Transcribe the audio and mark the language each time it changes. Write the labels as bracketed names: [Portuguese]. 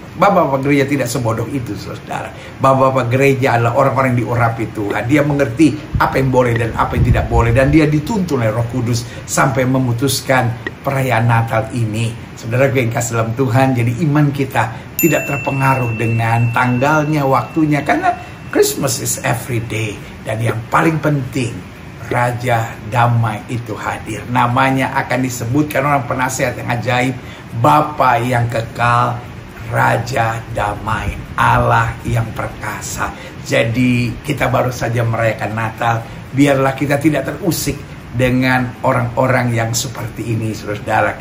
[Indonesian] Bapak-bapak gereja tidak sebodoh itu, saudara. Bapak-bapak gereja adalah orang-orang yang diurapi Tuhan. Dia mengerti apa yang boleh dan apa yang tidak boleh. Dan dia dituntun oleh Roh Kudus sampai memutuskan perayaan Natal ini. Saudara yang kasih dalam Tuhan, jadi iman kita tidak terpengaruh dengan tanggalnya, waktunya. Karena [English] Christmas is every day. [Indonesian] Dan yang paling penting, Raja Damai itu hadir. Namanya akan disebutkan orang penasehat yang ajaib, Bapa yang kekal, Raja Damai, Allah yang perkasa. Jadi kita baru saja merayakan Natal. Biarlah kita tidak terusik dengan orang-orang yang seperti ini, saudara.